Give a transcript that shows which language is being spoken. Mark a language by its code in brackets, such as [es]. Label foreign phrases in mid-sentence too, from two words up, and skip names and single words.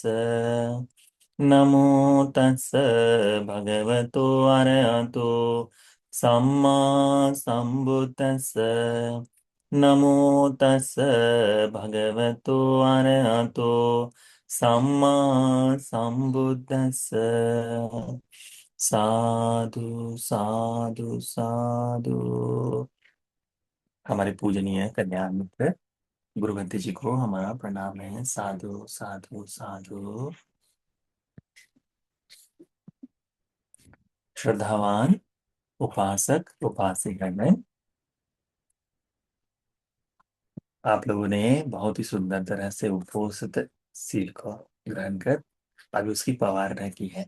[pi] नमो तस् भगवतो अरहतो सम्मा संबुद्दस्स। नमो तस् भगवतो अरहतो सम्मा संबुद्दस्स। साधु साधु साधु। [hi] हमारे पूजनीय कल्याण मित्र गुरुमती जी को हमारा प्रणाम है। [pi] साधु साधु साधु। [hi] श्रद्धावान उपासक उपासिकागण, आप लोगों ने बहुत ही सुंदर तरह से उपोषित सील को ग्रहण कर अभी उसकी पवारना की है।